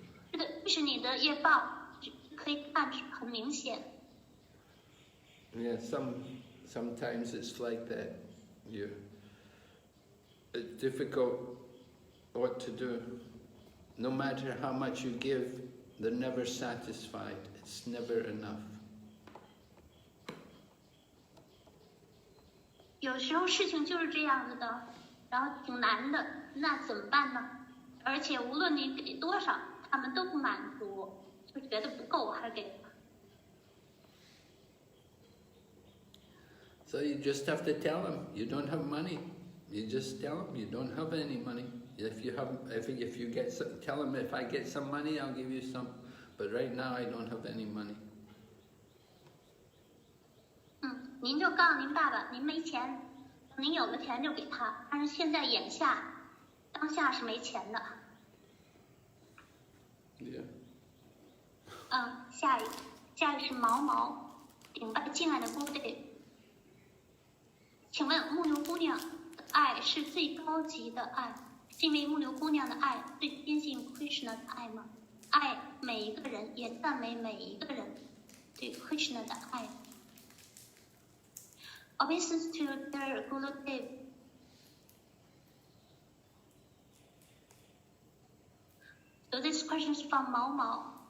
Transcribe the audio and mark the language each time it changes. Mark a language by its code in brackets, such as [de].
[zh] 这是你的业报，可以看很明显。 [en] Yeah, sometimes it's like that. It's difficult what to do. No matter how much you give, they're never satisfied. It's never enough. [zh] 有时候事情就是这样子的，然后挺难的，那怎么办呢？而且无论你给多少，他们都不满足，就觉得不够还给。 [en] So you just have to tell them you don't have money. You just tell them you don't have any money. If you get some, tell them if I get some money, I'll give you some. But right now I don't have any money. [zh] 您就告诉您爸爸，您没钱，您有了钱就给他，但是现在眼下，当下是没钱的。 [en] Yeah. [zh] 下一是毛毛，顶拜敬爱的Gurudev。请问牧牛姑娘的爱是最高级的爱，是因为牧牛姑娘的爱最接近 Krishna 的爱吗？爱每一个人，也赞美每一个人对 Krishna 的爱。 [en] Obeisance to their Gurudev. So this question is from Mao Mao.